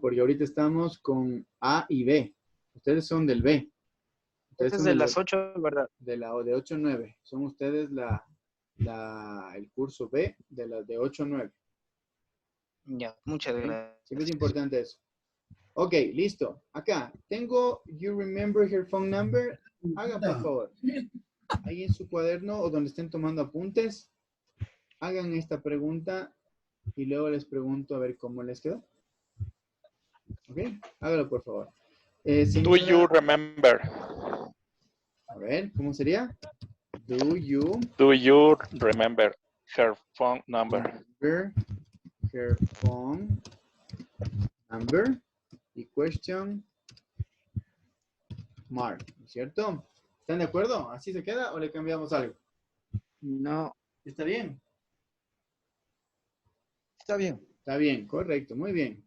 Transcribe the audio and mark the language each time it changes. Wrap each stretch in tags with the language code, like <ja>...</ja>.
<es>Porque ahorita estamos con A y B. Ustedes son del B. Ustedes Este es son de del las 8, ¿verdad? de 8 a 9. Son ustedes el curso B de las de 8 a 9. Ya, muchas ¿Sí? gracias. Siempre es importante eso. Ok, listo. Acá, tengo,</es> <en>you remember her phone number?</en> <es>Hagan, por favor. Ahí en su cuaderno o donde estén tomando apuntes, hagan esta pregunta y luego les pregunto a ver cómo les quedó. Ok, hágalo, por favor.</es> <en>Do you remember?</en> <es>A ver, ¿cómo sería?</es> <en>Do you remember her phone number? remember her phone number?</en> <es>Y question mark, ¿no es cierto? ¿Están de acuerdo? ¿Así se queda o le cambiamos algo? No, ¿Está bien? Está bien. Está bien, correcto, muy bien.</es>